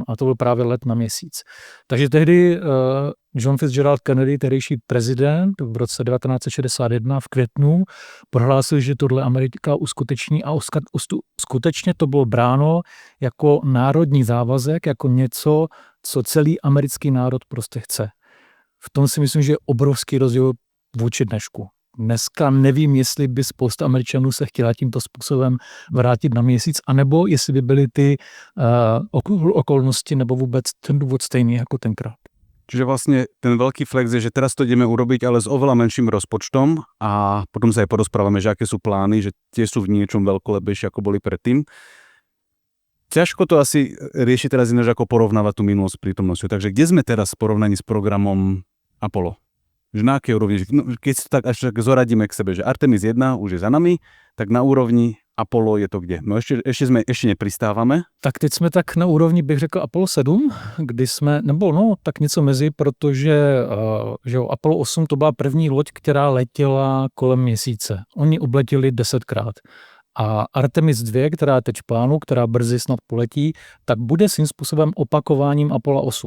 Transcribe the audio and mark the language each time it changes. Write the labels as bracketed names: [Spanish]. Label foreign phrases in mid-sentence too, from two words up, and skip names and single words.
[Czech] A to byl právě let na Měsíc. Takže tehdy John Fitzgerald Kennedy, tehdejší prezident, v roce 1961 v květnu prohlásil, že tohle Amerika uskuteční a skutečně to bylo bráno jako národní závazek, jako něco, co celý americký národ prostě chce. V tom si myslím, že je obrovský rozdíl vůči dnešku. Dneska nevím, jestli by spousta Američanů se chtěla tímto způsobem vrátit na Měsíc, anebo jestli by byly ty okolnosti nebo vůbec ten důvod stejný jako tenkrát. [Slovak] Čiže vlastne ten veľký flex je, že teraz to ideme urobiť, ale s oveľa menším rozpočtom a potom sa aj porozprávame, že aké sú plány, že tie sú v niečom veľkolebejšie, ako boli predtým. Ťažko to asi rieši teraz ináč, ako porovnávať tú minulosť s prítomnosťou. Takže kde sme teraz v porovnaní s programom Apollo? Že na akej úrovni? No, keď sa tak až zoradíme k sebe, že Artemis 1 už je za nami, tak na úrovni Apollo je to kde? No ešte nepristávame. [Czech] Tak teď jsme tak na úrovni, bych řekl, Apollo 7, kdy jsme, nebo no, tak něco mezi, protože že Apollo 8 to byla první loď, která letěla kolem Měsíce. Oni obletěli 10krát. A Artemis 2, která je teď v plánu, která brzy snad poletí, tak bude svým způsobem opakováním Apollo 8.